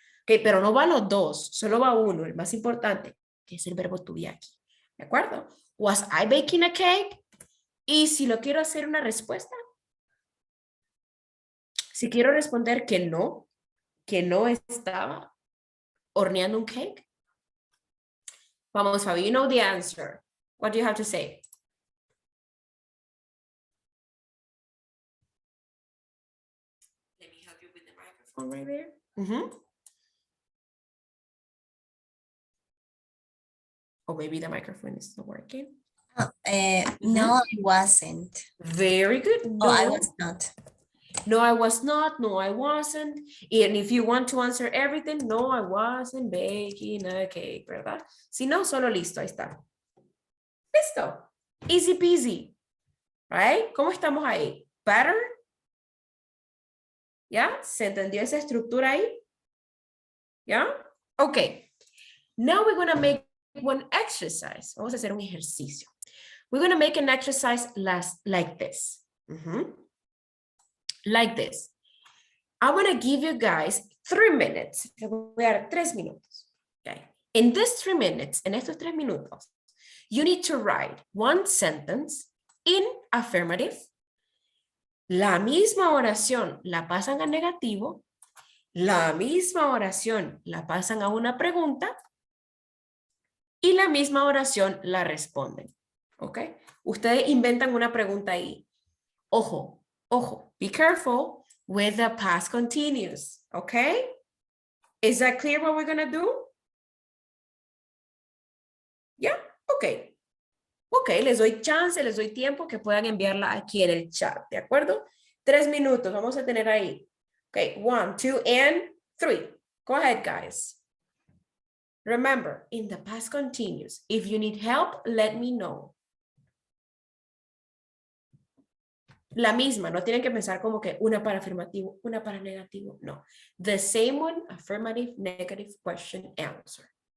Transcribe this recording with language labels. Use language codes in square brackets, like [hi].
[es] Okay, pero no van los dos. Solo va uno, el más importante, que es el verbo to be aquí. ¿De acuerdo? [en] Was I baking a cake? [es] Y si lo quiero hacer una respuesta, si quiero responder que no estaba horneando un cake. Vamos, [en] Fabi, you know the answer. What do you have to say? Let me help you with the microphone right there. Or maybe the microphone is not working. No, I wasn't. Very good. No, Oh, I was not. No, I was not. No, I wasn't. And if you want to answer everything, no, I wasn't baking a cake, [es] ¿verdad? Si no, solo listo, ahí está. Listo. [en] Easy peasy. Right? [es] ¿Cómo estamos ahí? [en] Better? [es] ¿Ya? ¿Se entendió esa estructura ahí? ¿Ya? Okay. [en] Now we're going to make one exercise. [es] Vamos a hacer un ejercicio. [en] We're going to make an exercise like this. Like this. I want to give you guys 3 minutes. [es] Le voy a dar 3 minutos. [en] Okay. In these 3 minutes, [es] en estos 3 minutos, [en] you need to write one sentence in affirmative. [es] La misma oración la pasan a negativo. La misma oración la pasan a una pregunta. Y la misma oración la responden. ¿Ok? Ustedes inventan una pregunta ahí. Ojo, ojo. [en] Be careful with the past continuous. ¿Ok? Is that clear what we're going to do? [es] ¿Ya? Ok. Ok, les doy chance, les doy tiempo que puedan enviarla aquí en el chat. ¿De acuerdo? 3 minutos. Vamos a tener ahí. [en] Ok, 1, 2, and 3. Go ahead, guys. Remember, in the past continuous, if you need help, let me know. [es] La misma, no tienen que pensar como que una para afirmativo, una para negativo, no. [en] The same one, affirmative, negative, question, answer.